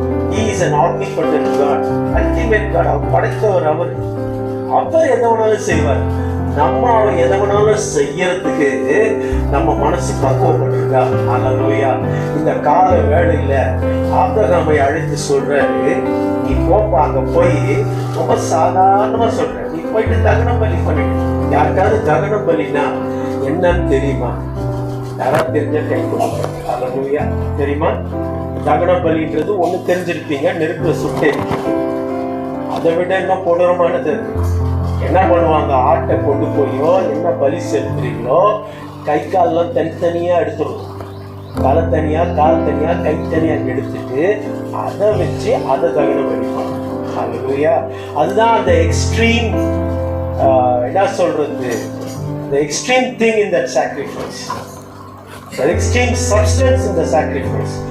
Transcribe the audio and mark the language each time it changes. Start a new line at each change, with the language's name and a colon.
English: He is an omnipotent God, ultimate God.
Tamil: அவர் படைத்தவர். அவர் எதை வேணாலும் செய்வார். நம்ம அவர் எதை வேணாலும் செய்யறதுக்கு நம்ம மனசு பக்குவப்பட்டிருக்கா? அல்லேலூயா. இந்த கால வேளையில ஆபிரகாமை அழைத்து சொல்றாரு, நீ போப்பா, அங்க போய் ரொம்ப சாதாரணமா சொல்ற, நீ போயிட்டு தகன பலி பண்ணிட்டு. யாருக்காவது தகன பலினா என்னன்னு தெரியுமா? யாராவது தெரிஞ்ச கை கொடுங்க. அல்லேலூயா. தெரியுமா? தகன பலின்றது ஒண்ணு தெரிஞ்சிருப்பீங்க, நெருப்புல சுட்டே. அதை விட என்ன கொடூரமானது? என்ன பண்ணுவாங்க? ஆட்டை கொண்டு போயோ என்ன பலி செலுத்துறீங்களோ கை காலெல்லாம் தனித்தனியா எடுத்துருவோம். தலை தனியா, கால் தனியா, கை தனியா எடுத்துட்டு அதை வச்சு அதை தகனம் பண்ணிப்பாங்க. அல்லேலூயா. அதுதான் அந்த எக்ஸ்ட்ரீம், என்ன சொல்றது,
English: the extreme thing in that sacrifice, the extreme substance in the sacrifice.